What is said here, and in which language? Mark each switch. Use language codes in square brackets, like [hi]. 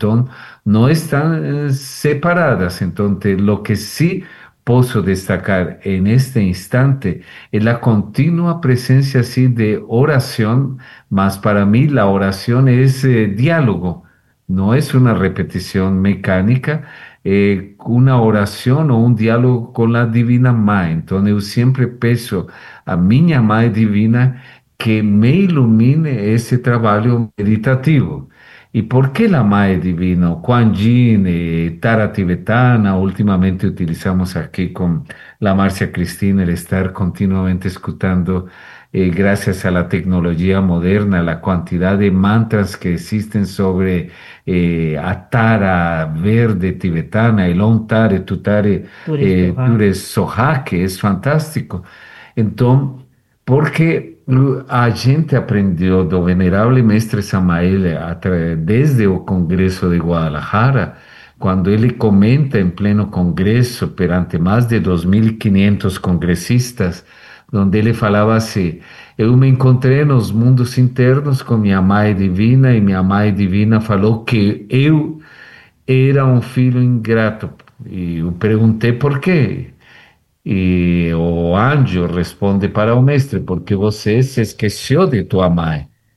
[pt] Então, não estão separadas. Então, o que sim posso destacar em este instante é a contínua presença assim, de oração, mas para mim a oração é diálogo, não é uma repetição mecânica. [es] Una oración o un diálogo con la Divina [pt] Mãe. [es] Entonces, yo siempre [pt] peço a miña Mãe [es] Divina que me ilumine ese trabajo meditativo. ¿Y por qué la [pt] Mãe [es] Divina? Kuan Yin, Tara Tibetana, últimamente utilizamos aquí con la Marcia Cristina, el estar continuamente escuchando, gracias a la tecnología moderna, la cantidad de mantras que existen sobre Atara verde tibetana, el Om Tare, Tu Tare, Ture Soha, que es fantástico. Entonces, porque [pt] a gente [es] aprendió [pt] do [es] venerable Mestre Samael desde el Congreso de Guadalajara, cuando él comenta en pleno Congreso, [pt] perante [es] más de 2.500 congresistas, [pt] onde ele falava assim: eu me encontrei nos mundos internos com minha mãe divina, e minha mãe divina falou que eu era um filho ingrato. E eu perguntei por quê. E o anjo responde para o mestre: porque você se esqueceu de tua mãe.